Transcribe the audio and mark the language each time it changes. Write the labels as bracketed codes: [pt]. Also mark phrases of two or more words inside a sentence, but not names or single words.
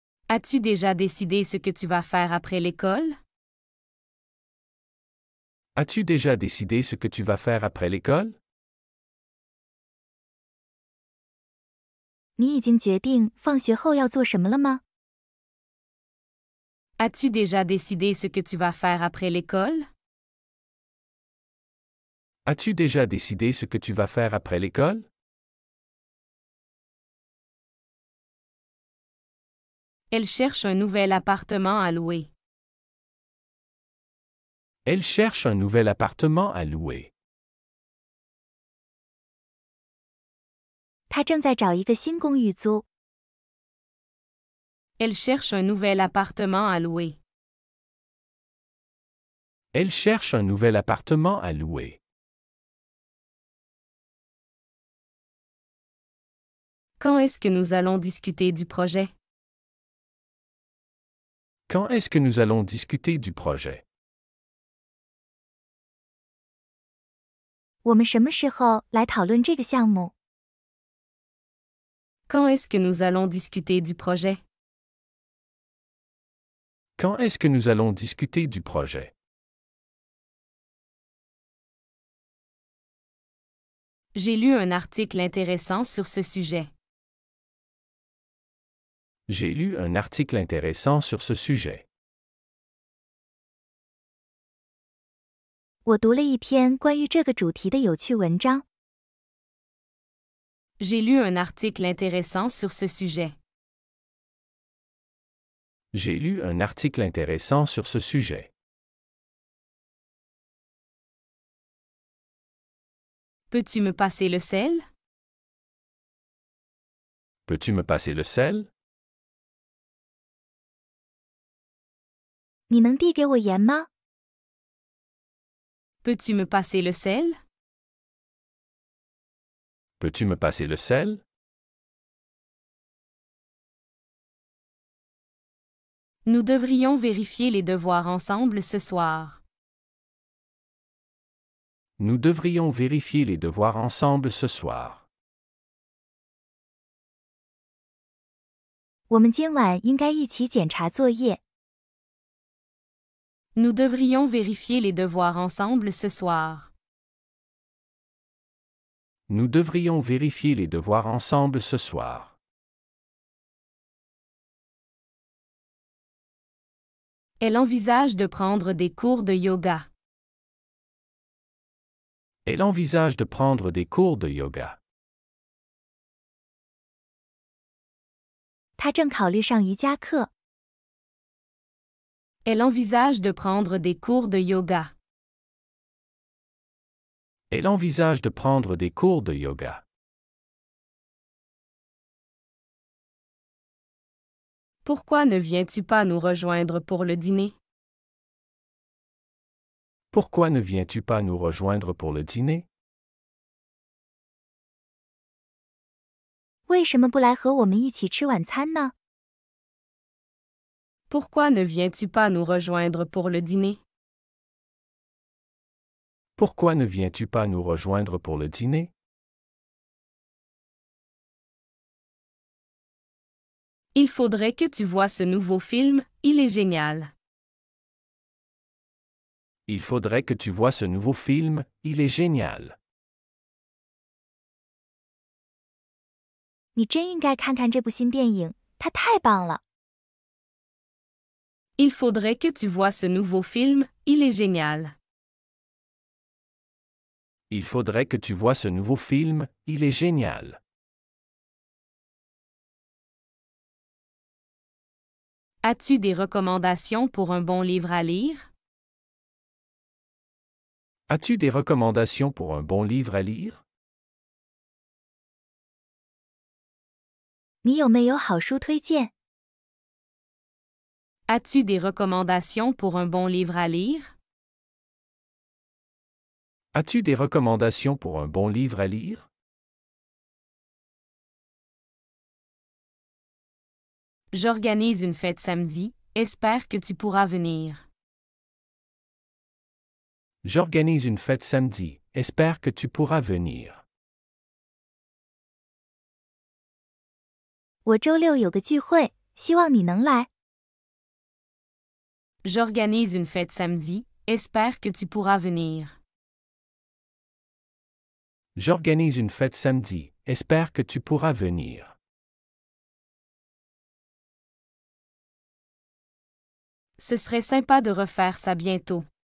[fr] As-tu déjà décidé ce que tu vas faire après l'école? As-tu déjà décidé ce que tu vas faire après l'école? [zh] 你已经决定放学后要做什么了吗？ [fr] As-tu déjà décidé ce que tu vas faire après l'école? As-tu déjà décidé ce que tu vas faire après l'école? Elle cherche un nouvel appartement à louer. Elle cherche un nouvel appartement à louer. [zh] 他正在找一个新公寓租。 [fr] Elle cherche un nouvel appartement à louer. Elle cherche un nouvel appartement à louer. Quand est-ce que nous allons discuter du projet? Quand est-ce que nous allons discuter du projet? [zh] 我们什么时候来讨论这个项目？ [fr] Quand est-ce que nous allons discuter du projet? Quand est-ce que nous allons discuter du projet? J'ai lu un article intéressant sur ce sujet. J'ai lu un article intéressant sur ce sujet. [zh] 我读了一篇关于这个主题的有趣文章。 [fr] J'ai lu un article intéressant sur ce sujet. J'ai lu un article intéressant sur ce sujet. Peux-tu me passer le sel? Peux-tu me passer le sel? [zh] 你能递给我盐吗？ [fr] Peux-tu me passer le sel? Peux-tu me passer le sel? Nous devrions vérifier les devoirs ensemble ce soir. Nous devrions vérifier les devoirs ensemble ce soir. [zh] 我们今晚应该一起检查作业。 [fr] Nous devrions vérifier les devoirs ensemble ce soir. Nous devrions vérifier les devoirs ensemble ce soir. Elle envisage de prendre des cours de yoga. Elle envisage de prendre des cours de yoga. [zh] 他正考虑上瑜伽课。 [fr] Elle envisage de prendre des cours de yoga. Elle envisage de prendre des cours de yoga. Pourquoi ne viens-tu pas nous rejoindre pour le dîner? Pourquoi ne viens-tu pas nous rejoindre pour le dîner? [zh] 为什么不来和我们一起吃晚餐呢？ [fr] Pourquoi ne viens-tu pas nous rejoindre pour le dîner? Pourquoi ne viens-tu pas nous rejoindre pour le dîner? Il faudrait que tu vois ce nouveau film, il est génial. Il faudrait que tu vois ce nouveau film, il est génial. [zh] 你真应该看看这部新电影，它太棒了。 [fr] Il faudrait que tu vois ce nouveau film, il est génial. Il faudrait que tu vois ce nouveau film, il est génial. As-tu des recommandations pour un bon livre à lire? As-tu des recommandations pour un bon livre à lire? [zh] 你有没有好书推荐？ [fr] As-tu des recommandations pour un bon livre à lire? As-tu des recommandations pour un bon livre à lire? J'organise une fête samedi, espère que tu pourras venir. J'organise une fête samedi, espère que tu pourras venir. [zh] 我周六有个聚会， 希望你能来。 [fr] J'organise une fête samedi, espère que tu pourras venir. J'organise une fête samedi, espère que tu pourras venir. Ce serait sympa de refaire ça bientôt.